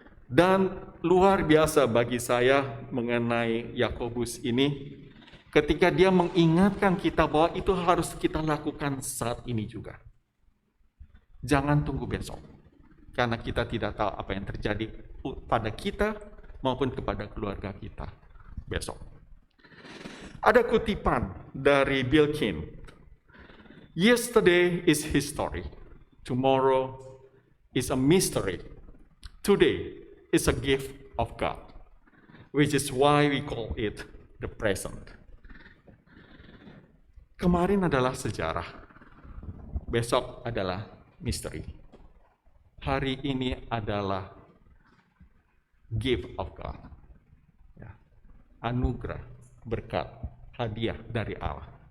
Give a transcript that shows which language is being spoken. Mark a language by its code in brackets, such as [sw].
[id] Dan luar biasa bagi saya mengenai Yakobus ini, ketika dia mengingatkan kita bahwa itu harus kita lakukan saat ini juga. Jangan tunggu besok, karena kita tidak tahu apa yang terjadi pada kita maupun kepada keluarga kita besok. Ada kutipan dari Bill King. [en] Yesterday is history. Tomorrow is a mystery. today is a gift of God, which is why we call it the present. [id] Kemarin adalah sejarah, besok adalah misteri. Hari ini adalah [en] gift of God, [id] ya, anugerah, berkat, hadiah dari Allah.